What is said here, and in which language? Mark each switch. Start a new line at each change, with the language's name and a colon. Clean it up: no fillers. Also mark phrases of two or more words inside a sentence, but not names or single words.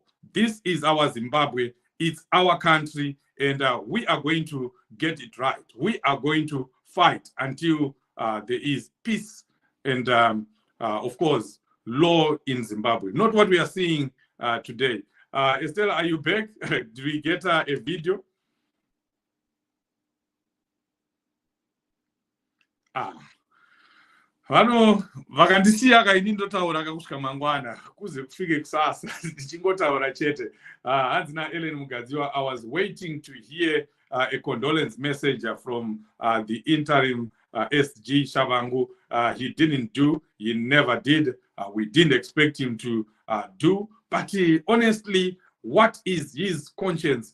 English: This is our Zimbabwe, it's our country, and we are going to get it right. We are going to fight until there is peace and, of course, law in Zimbabwe. Not what we are seeing today. Estella, are you back? Do we get a video?
Shona: Vano vakandisiya kaini ndotaura kakusvika mangwana kuze kufike kusasa ndichingotaura chete. Hanzina Ellen Mugadziwa,
English: I was waiting to hear a condolence message from the interim SG Shabangu. He didn't do, he never did. We didn't expect him to do. But honestly, what is his conscience?